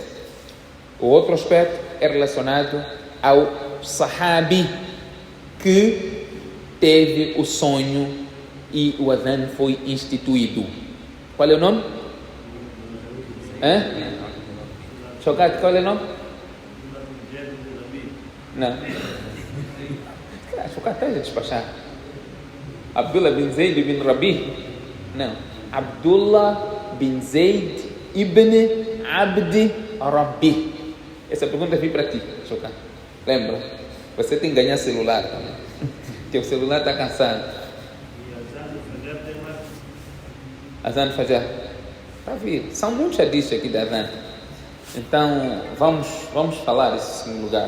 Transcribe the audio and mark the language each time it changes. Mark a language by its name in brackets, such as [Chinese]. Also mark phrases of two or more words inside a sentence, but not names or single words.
[Portuguese] O outro aspecto é relacionado ao sahabi que teve o sonho e o Adhan foi instituído. Qual é o nome? Chocat, qual é o nome? Não. Chocat está a despachar. Abdullah bin Zayd ibn Rabi? Não. Abdullah bin Zayd ibn Abd Rabbi. Essa pergunta vem para ti, Chocat. Lembra? Você tem que ganhar celular também. Teu celular está cansado. [Arabic] أذان الفجر. [Portuguese] Para vir. São muitos hadiths aqui da Azan. Então, vamos falar isso no lugar.